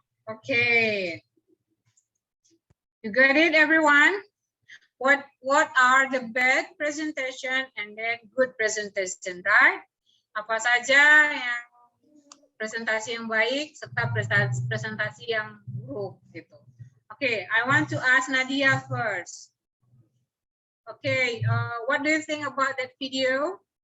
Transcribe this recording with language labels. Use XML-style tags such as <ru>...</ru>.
<en>Okay. You got it, everyone? What are the bad presentation and then good presentation, right?</en> <id>Apa saja yang presentasi yang baik serta presentasi yang buruk gitu.</id> <en>Okay, I want to ask Nadia first. Okay, what do you think about that video?</en>